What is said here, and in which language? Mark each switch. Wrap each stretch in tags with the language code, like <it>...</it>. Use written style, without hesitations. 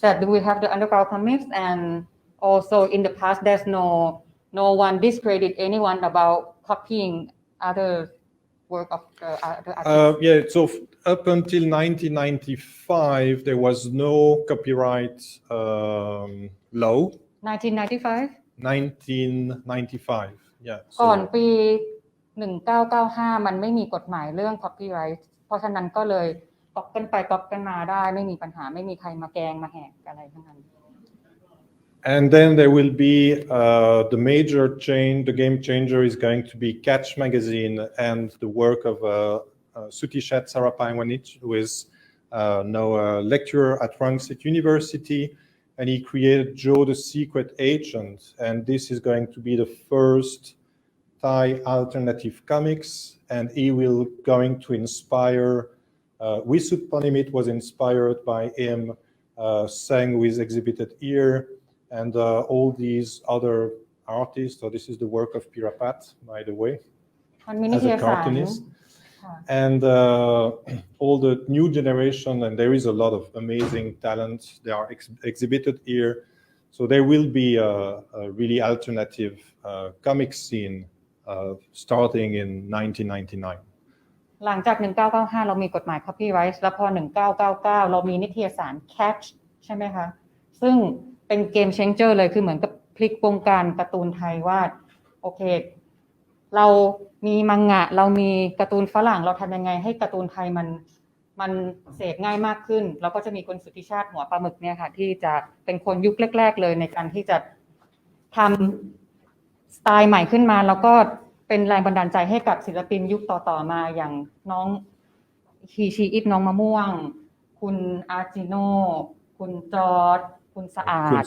<en>That do we have the underground comics, and also in the past there's no one discredit anyone about copying other work of the other artists. Yeah. So up until 1995, there was no copyright law. 1995. 1995. Yeah.</en> <th>ก่อนปี 1995 มันไม่มีกฎหมายเรื่อง copyright เพราะฉะนั้นก็เลยก๊อปกันไปก๊อปกันมาได้ไม่มีปัญหาไม่มีใครมาแกล้งมาแหกอะไรทั้งนั้น</th> <en>And then there will be the major change, the game changer is going to be Catch Magazine and the work of Sutishat Sarapaiwanich, who is now a lecturer at Rangsit University, and he created Joe the Secret Agent, and this is going to be the first Thai alternative comics, and he will going to inspire. Wisut Panimit was inspired by him, Sang, who is exhibited here, and all these other artists. So this is the work of Pirapat, by the way, as a cartoonist. And all the new generation, and there is a lot of amazing talent. They are exhibited here. So there will be a really alternative comic scene starting in 1999.</en> <th>หลังจาก 1995 เรามีกฎหมาย copyright แล้วพอ 1999 เรามีนิตยสาร Catch ใช่ไหมคะซึ่งเป็นเกม changer เลยคือเหมือนกับพลิกวงการการ์ตูนไทยว่าโอเค เรามีมังงะเรามีการ์ตูนฝรั่งเราทำยังไงให้การ์ตูนไทยมันเสพง่ายมากขึ้นแล้วก็จะมีคุณสุทธิชาติหัวปลาหมึกเนี่ยค่ะที่จะเป็นคนยุคแรกๆเลยในการที่จะทำสไตล์ใหม่ขึ้นมาแล้วก็เป็นแรงบันดาลใจให้กับศิลปินยุคต่อๆมาอย่างน้องฮีชีอิทน้องมะม่วงคุณอาจิโน่คุณจอร์ดคุณสะอาด</th>